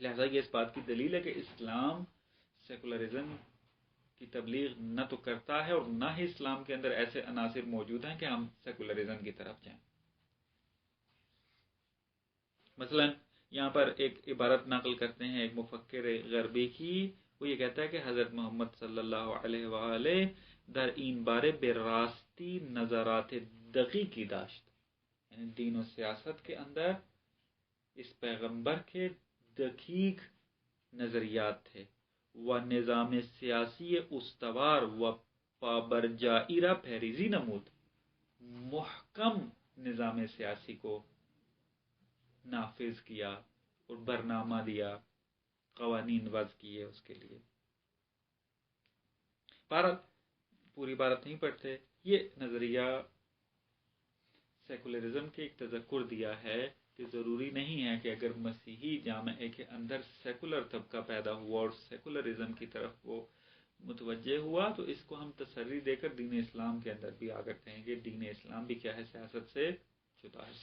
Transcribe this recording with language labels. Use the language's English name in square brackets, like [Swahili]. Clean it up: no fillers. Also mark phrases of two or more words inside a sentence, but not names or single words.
[Urdu] لہذا یہ اس بات کی دلیل ہے کہ اسلام سیکولرزم کی تبلیغ نہ تو کرتا ہے اور نہ ہی اسلام کے اندر ایسے عناصر موجود ہیں کہ ہم سیکولرزم کی طرف جائیں. مثلا یہاں پر ایک عبارت نقل کرتے ہیں ایک مفکر غربی کی. وہ یہ کہتا ہے کہ حضرت محمد [Arabic] صلی اللہ علیہ وآلہ [Persian] در این بارے بے راستی نظرات دقیقی داشت. [Urdu] یعنی دین و سیاست کے اندر اس پیغمبر کے دقیق نظریات تھے. [Persian] و نظام سیاسی استوار و پابرجائی را پیریزی نمود. [Urdu] محکم نظام سیاسی کو نافذ کیا اور برنامہ دیا، قوانین وضع کیے اس کے لیے. پوری بات نہیں پڑھتے. یہ نظریہ سیکولرزم کے ایک تذکر دیا ہے کہ ضروری نہیں ہے کہ اگر مسیحی جامعے کے اندر سیکولر طبقہ پیدا ہوا اور سیکولرزم کی طرف وہ متوجہ ہوا تو اس کو ہم تسری دے کر دین اسلام کے اندر بھی آ کرتے ہیں کہ دین اسلام بھی کیا ہے، سیاست سے جدا ہے.